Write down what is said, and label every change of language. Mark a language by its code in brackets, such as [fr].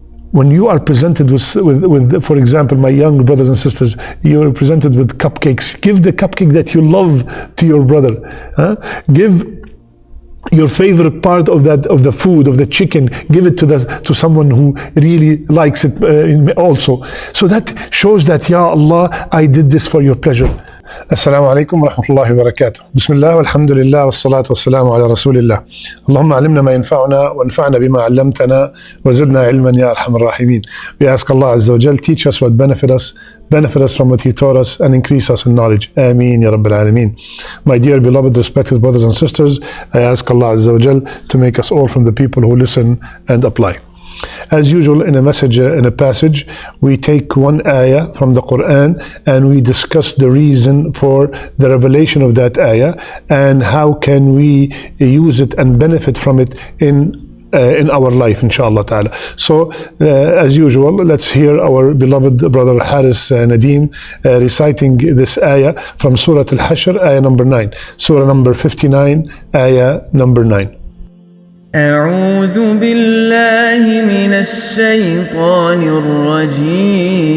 [en] When you are presented with, for example, my young brothers and sisters, you are presented with cupcakes. Give the cupcake that you love to your brother. Give your favorite part of the food, of the chicken. Give it to someone who really likes it also. So that shows that, Ya Allah, I did this for your pleasure. [ar] السلام عليكم ورحمة الله وبركاته. بسم الله والحمد لله والصلاة والسلام على رسول الله. اللهم علمنا ما ينفعنا وانفعنا بما علمتنا وزدنا علما يا أرحم الراحمين. [en] We ask Allah Azza wa Jal, teach us what benefit us from what He taught us, and increase us in knowledge. Ameen ya Rabbil Alameen. My dear beloved respected brothers and sisters, I ask Allah Azza wa Jal to make us all from the people who listen and apply. As usual, in a passage, we take one ayah from the Quran and we discuss the reason for the revelation of that ayah and how can we use it and benefit from it in our life, inshallah ta'ala. So, as usual, let's hear our beloved brother Haris Nadeem reciting this ayah from Surah Al-Hashr, ayah number 9. Surah number 59, ayah number 9. [ar] أعوذ بالله من الشيطان الرجيم.